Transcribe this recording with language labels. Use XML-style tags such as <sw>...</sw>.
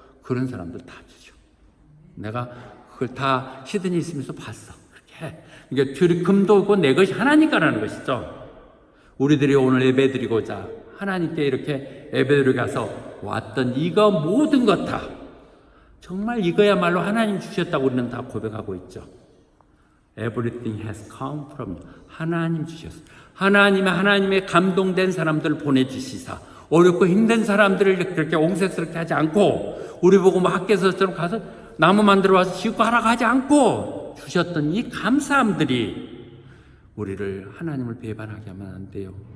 <ko>그런 사람들 다 주죠. 내가 그걸 다 시드니 있으면서 봤어. 그렇게. 그러니까 금도 고 내 것이 하나니까라는 것이죠. 우리들이 오늘 예배드리고자 하나님께 이렇게 예배드리고 가서 왔던 이거 모든 것 다 정말 이거야말로 하나님 주셨다고 우리는 다 고백하고 있죠.</ko> <en>Everything has come from</en> <ko>하나님 주셨어요. 하나님의 감동된 사람들을 보내주시사 어렵고 힘든 사람들을 그렇게 옹색스럽게 하지 않고 우리 보고 뭐 학교에서처럼 가서 나무 만들어 와서 짓고 하라고 하지 않고 주셨던 이 감사함들이 우리를 하나님을 배반하게 하면 안 돼요.</ko>